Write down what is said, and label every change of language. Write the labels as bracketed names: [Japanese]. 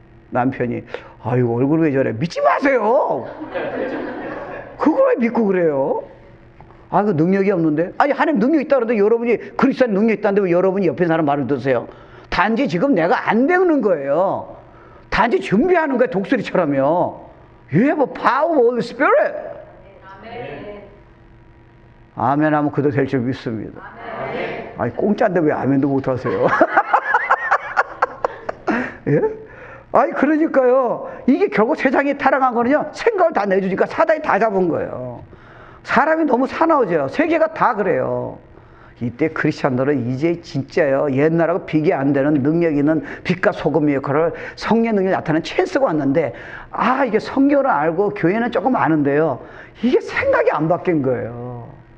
[Korean] 남편이 아이고 얼굴 왜 저래? 믿지 마세요. 그걸 왜 믿고 그래요? 그 능력이 없는데? 아니 하나님 능력 있다 그러는데 여러분이 그리스도인 능력 있다는데 왜 여러분이 옆에 사람 말을 듣으세요? 단지 지금 내가 안 배우는 거예요. 단지 준비하는 거예요. 독수리처럼요. [English] You have a power of Holy Spirit. [Korean] 아멘 하면 그도 될 줄 믿습니다. 아니 공짜인데 왜 아멘도 못 하세요? 예? 그러니까요. 이게 결국 세상이 타락한 거는요, 생각을 다 내주니까 사단이 다 잡은 거예요. 사람이 너무 사나워져요. 세계가 다 그래요. 이때 크리스찬들은 이제 진짜요, 옛날하고 비교 안 되는 능력 있는 빛과 소금의 역할을, 성령의 능력이 나타나는 찬스가 왔는데, 이게 성경을 알고 교회는 조금 아는데요, 이게 생각이 안 바뀐 거예요.